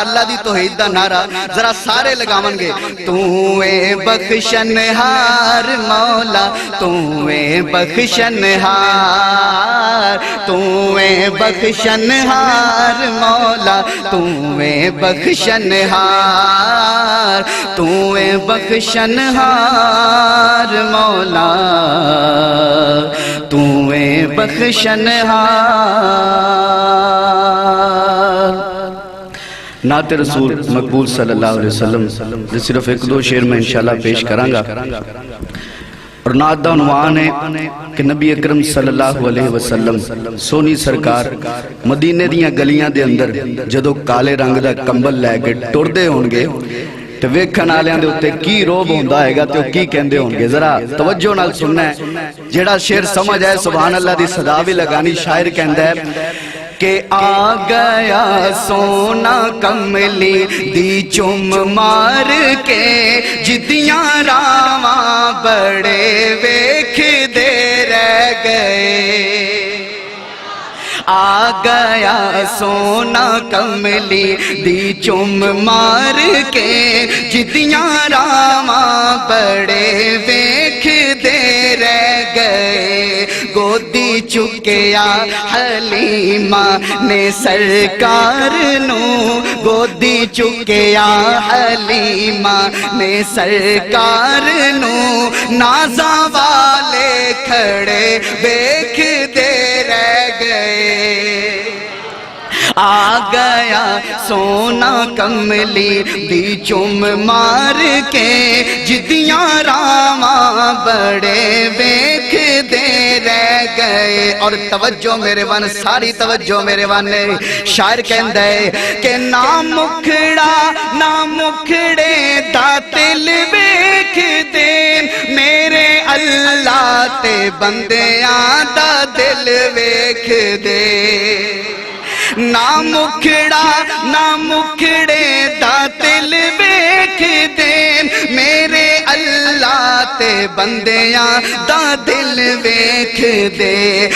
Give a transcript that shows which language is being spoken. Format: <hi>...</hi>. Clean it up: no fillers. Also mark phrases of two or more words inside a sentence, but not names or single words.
<pa>اللہ دی توحید دا نعرہ ذرا سارے لگاون گے۔ تو بخشنہار مولا، تو بخشنہار، تو بخشنہار مولا، تو بخشنہار، تو بخشنہار مولا، تو بخشنہار۔</pa> <ur>نعت رسول مقبول</ur> <ar>صلی اللہ علیہ وسلم</ar> <ur>صرف ایک دو شعر میں انشاءاللہ پیش کرانگا۔</ur> <pa>اور نعت دا عنوان ہے کہ نبی اکرم</pa> <ar>صلی اللہ علیہ وسلم</ar> <pa>سونی سرکار مدینے دیاں گلیاں دے اندر جدو کالے رنگ دا کمبل لے کے ٹردے ہونگے تو ویکھن آلیاں دے ہوتے کی روب ہوندا ہے گا تو کی کہندے ہونگے. ذرا توجہ نال سننا ہے, جیڑا شعر سمجھ آئے</pa> <ar>سبحان اللہ</ar> <pa>دی صدا بھی لگانی. شاعر کہندا ہے کہ آ گیا سونا کملی دی چم مار کے جدیاں راواں بڑے ویکھ دے رہ گئے. آ گیا سونا کملی دی چم مار کے جدیاں راواں بڑے ویکھ دے رہ گئے. گودی چکیا حلیمہ نے سرکار نو, گودی چکیا حلیمہ نے سرکار نو, نازاں والے کھڑے ویکھ دے رہ گئے. آ گیا سونا کملی دی چم مار کے جدیاں راواں بڑے ویکھ دے رہ گئے. اور توجہ میرے ون, ساری توجہ میرے ون. شاعر کہندا ہے کہ نہ مکھڑا نہ مکھڑے دا دل ویکھ دے میرے اللہ تے بندیاں دا دل ویکھ دے. نہ مکھڑا نہ مکھڑے دا دل ویکھ دے میرے اللہ تے بندیاں دا دل ویکھ دے.</pa>